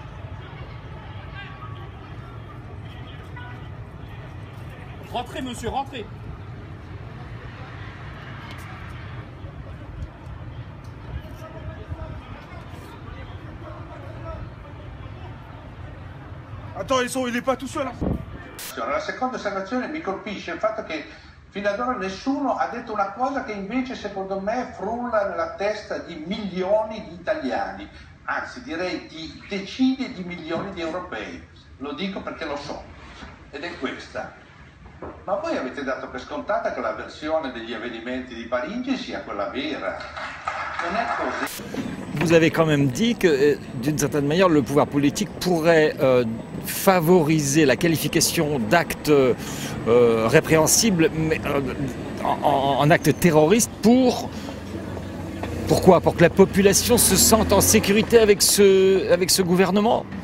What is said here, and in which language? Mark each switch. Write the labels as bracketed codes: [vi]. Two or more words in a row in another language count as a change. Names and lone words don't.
[fr] Rentrez, monsieur, rentrez. Attends, il n'est pas tout seul. [it] La seconda osservazione mi colpisce il fatto che fino ad ora nessuno ha detto una cosa che invece secondo me frulla nella testa di milioni di italiani, anzi direi di decine di milioni di europei. Lo dico perché lo so, ed è questa. Ma voi avete dato per scontata che la versione degli avvenimenti di Parigi sia quella vera. Non è così. [fr] Vous avez quand même dit que, d'une certaine manière, le pouvoir politique pourrait favoriser la qualification d'actes répréhensibles mais, en actes terroristes pourquoi? Pour que la population se sente en sécurité avec ce gouvernement?